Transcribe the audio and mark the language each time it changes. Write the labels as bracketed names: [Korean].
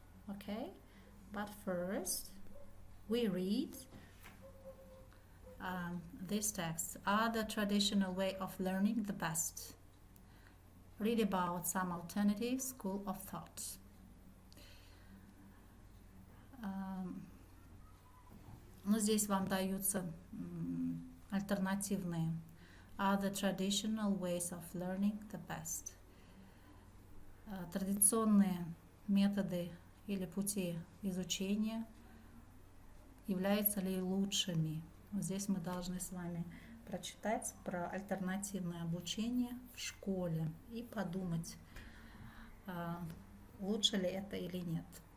[English] Okay, but first we read this text. Are the traditional way of learning the best? Read about some alternative school of thought. [Russian] Ну, здесь вам даются альтернативные. [English] Are the traditional ways of learning the best? [Russian] Традиционные методы или пути изучения являются ли лучшими? Здесь мы должны с вами прочитать про альтернативное обучение в школе и подумать, лучше ли это или нет.